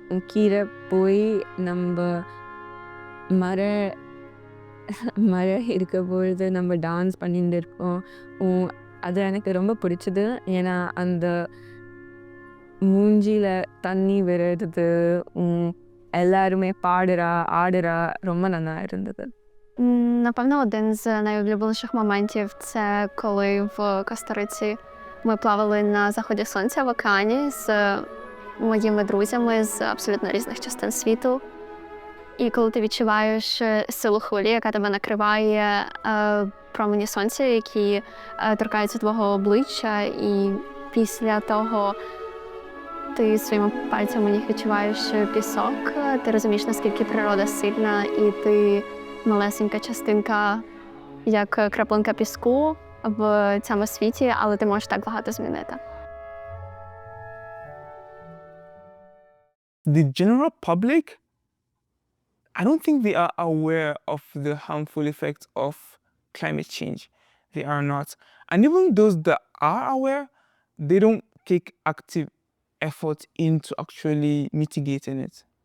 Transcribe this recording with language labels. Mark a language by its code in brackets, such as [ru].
[ta] கீழே போய் நம்ம மழை இருக்க பொழுது நம்ம டான்ஸ் பண்ணிட்டு இருப்போம். அது எனக்கு ரொம்ப பிடிச்சது. ஏன்னா அந்த மூஞ்சியில் தண்ணி விழுறது, எல்லாருமே ஆடுறா ரொம்ப நல்லா இருந்தது. [uk] Напевно, один з найулюбленіших моментів – це коли в Коста-Риці ми плавали на заході сонця в океані з моїми друзями з абсолютно різних частин світу. І коли ти відчуваєш силу хвилі, яка тебе накриває, промені сонця, які торкаються твого обличчя, і після того ти своїми пальцями в них відчуваєш пісок, ти розумієш, наскільки природа сильна, і ти малесенька частинка, як краплинка піску в цьому світі, але ти можеш так багато змінити. [en] The general public, I don't think they are aware of the harmful effects of climate change. They are not. And even those that are aware, they don't take active effort into actually mitigating it.